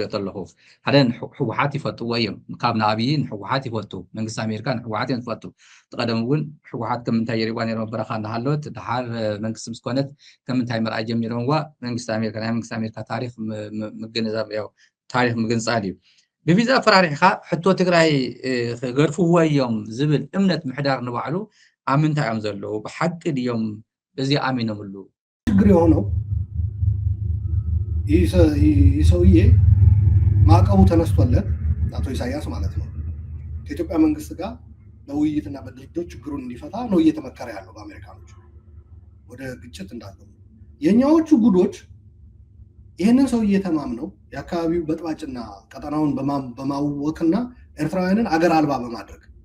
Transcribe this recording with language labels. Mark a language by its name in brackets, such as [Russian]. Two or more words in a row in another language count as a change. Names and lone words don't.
[Tigrinya] ከለኹ ሓደ ሕወሓት ይፈትዎ እዮም ካብ ንኣብይ ንሕወሓት ይፈቱ መንግስቲ ኣሜሪካ ንሕወሓት እዮም ዝፈቱ ትቀደም እውን ሕወሓት ከም እንታይ የሪዋ ነይሮም በረኻ እናሃለወት ድሓር መንግስቲ ምስ ኮነት ከም እንታይ ምርኣይ ጀሚሮምዋ መንግስቲ ኣሜሪካ ናይ መንግስቲ ኣሜሪካ ታሪክ ምግንዛብ ያው ታሪክ ምግንፃል እዩ ብቪዛ ኣፈራሪሕካ ሕቶ ትግራይ ክገርፍዎ እዮም ዝብል እምነት ምሕዳር ንባዕሉ ኣብ ምንታይ እዮም ዘለዉ ብሓቂ ድዮም እዚ ኣሚኖምሉ [Amharic] ችግር የሆነው ይህ ሰውዬ ማዕቀቡ ተነስቶለት አቶ ኢሳያስ ማለት ነው ከኢትዮጵያ መንግስት ጋር በውይይትና በድርድር ችግሩን እንዲፈታ ነው እየተመከረ ያለው በአሜሪካኖች ወደ ግጭት እንዳለው የኛዎቹ ጉዶች ይሄንን ሰውዬ ተማምነው የአካባቢው በጥባጭና ቀጠናውን በማወክና ኤርትራውያንን አገር አልባ በማድረግ